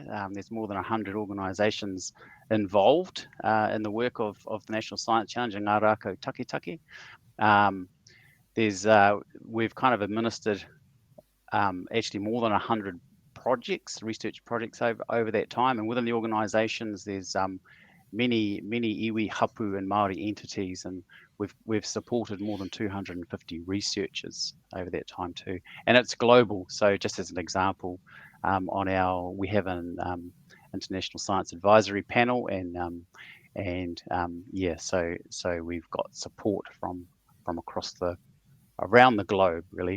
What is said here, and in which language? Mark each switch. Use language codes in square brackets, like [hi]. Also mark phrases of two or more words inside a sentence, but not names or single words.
[en] There's more than 100 organisations involved in the work of the National Science Challenge and Ngā Rākau Taketake. We've kind of administered actually more than 100 research projects over that time, and within the organisations there's many iwi, hapu and Māori entities, and we've supported more than 250 researchers over that time too, and it's global. So just as an example, we have an international science advisory panel, and so we've got support from around the globe really.